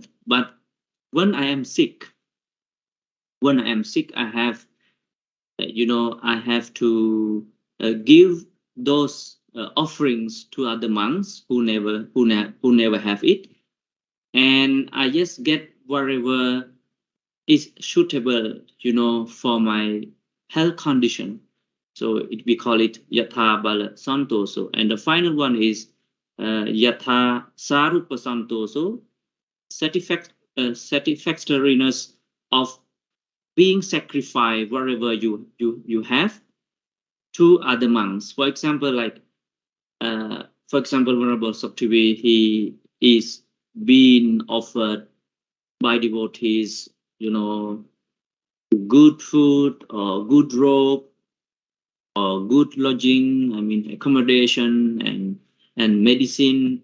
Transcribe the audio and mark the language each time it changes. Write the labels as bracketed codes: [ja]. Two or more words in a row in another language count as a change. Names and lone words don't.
[en] But when I am sick, I have I have to give those offerings to other monks who never have it, and I just get whatever is suitable for my health condition. So we call it [pi] yatha bala santoso. [en] And the final one is [pi] yatha sarupa santoso, [en] satisfactoriness of being sacrificed wherever you have to other monks. For example, like Venerable Saktivi, he is being offered by devotees good food or good robe or good lodging, I mean accommodation and medicine.